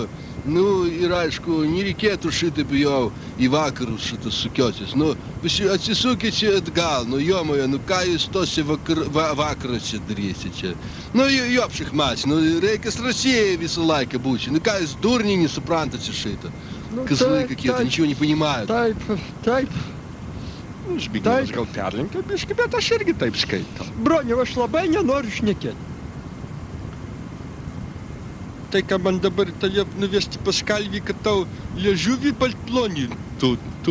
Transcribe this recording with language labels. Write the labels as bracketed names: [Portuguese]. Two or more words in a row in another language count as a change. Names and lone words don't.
[Lithuanian] Nu, ir aišku, nereikėtų šitaip jau į vakarus šitas sukiotis. Nu, visi atsisukit čia atgal, nu, jomoje, nu, ką jūs tose vakaras čia darysit čia. Nu, jopšikmats, nu, reikia Rusijai visą laiką būti. Nu, ką jūs durniai nesuprantat šitą. [Russian] Козлы какие-то, ничего не понимают. [Lithuanian] Taip. Zbignevas gal perlenkė biškį, bet aš irgi taip skaitau. Broniau, aš labai nenoriu šnekėti. Tai, ką man dabar tave nuvesti pas kalvį, kad tau liežuvį baltlonį tu.